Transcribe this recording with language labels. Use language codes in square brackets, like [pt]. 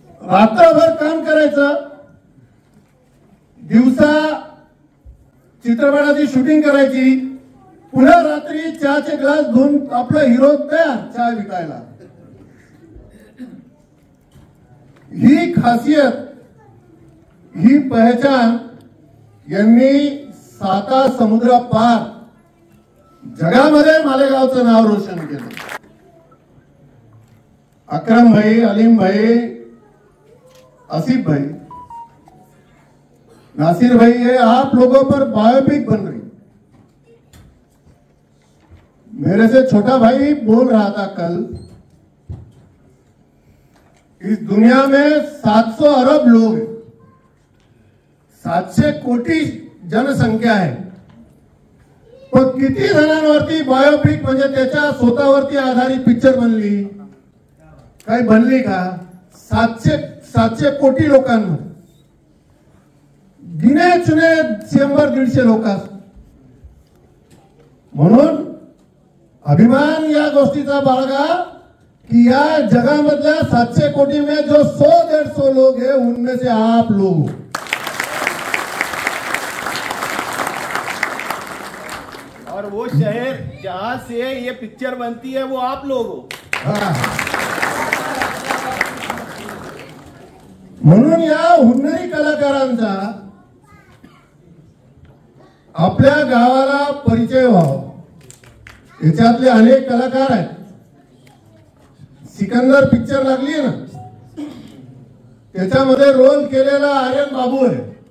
[mr] रात्रभर काम करायचं, दिवसा चित्रपटाची शूटिंग करायची, पुन्हा रात्री चहाचे ग्लास धुवून आपला हिरो तयार चहा विकायला. ही खासियत, ही पहचान यांनी साता समुद्र पार जगामध्ये मालेगावचं नाव रोशन केलं. [hi] अकरम भाई, अलीम भाई, आसिफ भाई, नासिर भाई, ये आप लोगों पर बायोपिक बन रही. मेरे से छोटा भाई बोल रहा था कल, इस दुनिया में 700 अरब लोग हैं, [mr] 700 कोटी जनसंख्या आहे, पण किती जणांवरती बायोपिक म्हणजे त्याच्या स्वतःवरती आधारित पिक्चर बनली, काही बनली का? 700 कोटी लोकांमध्ये गिने चुने 100-150 लोक. म्हणून अभिमान या गोष्टीचा बाळगा कि या जगामधल्या 700 कोटी [hi] में जो 100-150 लोग हैं उनमें से आप लोग. और वो शहर जहां से ये पिक्चर बनती है वो आप लोग हो. [mr] म्हणून या हुन्नरी कलाकारांचा आपल्या गावाला परिचय व्हावा. याच्यातले अनेक कलाकार आहेत. सिकंदर पिक्चर लागली ना, त्याच्यामध्ये रोल केलेला आर्यन बाबू आहे.